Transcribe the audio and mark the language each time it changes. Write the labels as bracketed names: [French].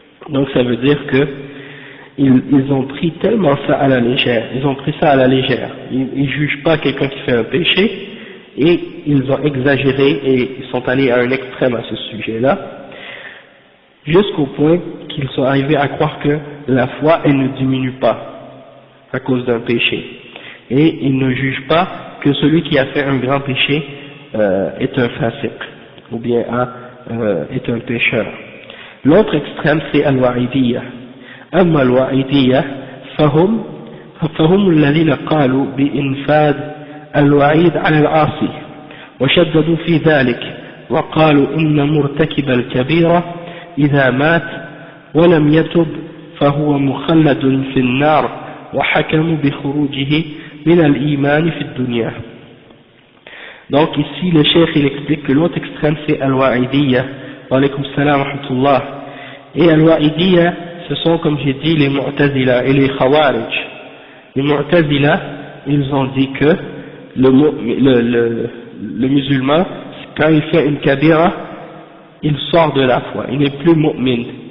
[French] Donc ça veut dire que ils ont pris tellement ça à la légère, ils jugent pas quelqu'un qui fait un péché, et ils ont exagéré et ils sont allés à un extrême à ce sujet-là, jusqu'au point qu'ils sont arrivés à croire que la foi elle ne diminue pas à cause d'un péché, et ils ne jugent pas que celui qui a fait un grand péché est un fasiq ou bien est un pécheur. L'autre extrême c'est al-wa'idiyya. [Arabic] أما الوعيدية فهم الذين قالوا بإنفاذ الوعيد على العاصي وشددوا في ذلك وقالوا إن مرتكب الكبيرة إذا مات ولم يتب فهو مخلد في النار وحكموا بخروجه من الإيمان في الدنيا. [French] Donc ici le cheikh il explique que l'autre extrême c'est Al-Wa'idiyya, [Arabic] wa alaykum salam wa rahmatullah, [French] et Al-Wa'idiyya ce sont comme j'ai dit les Mu'tazila et les Khawarij. Les Mu'tazila ils ont dit que le musulman quand il fait une kabira il sort de la foi, il n'est plus mu'min.